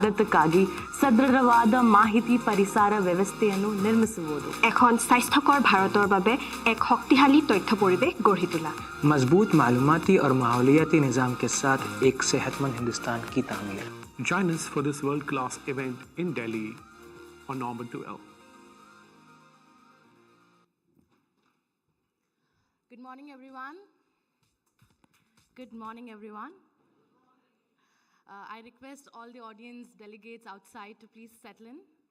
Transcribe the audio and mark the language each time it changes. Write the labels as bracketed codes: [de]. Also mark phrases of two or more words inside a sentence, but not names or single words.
[kn] ಅದಕ್ಕಾಗಿ ಸದೃಢವಾದ ಮಾಹಿತಿ ಪರಿಸರ ವ್ಯವಸ್ಥೆಯನ್ನು ನಿರ್ಮಿಸುವುದು. [as] এখন স্বাস্থ্যকৰ ভাৰতৰ বাবে এক শক্তিশালী তথ্য পৰিৱেশ গঢ়ি তোলা. [ur] مضبوط معلوماتی اور ماحولیاتی نظام کے ساتھ ایک صحت مند ہندوستان کی تعمیر. [en] Join us for this world-class event in Delhi on November 12. Good morning, everyone. Good morning, everyone. I request all the audience delegates outside to please settle in.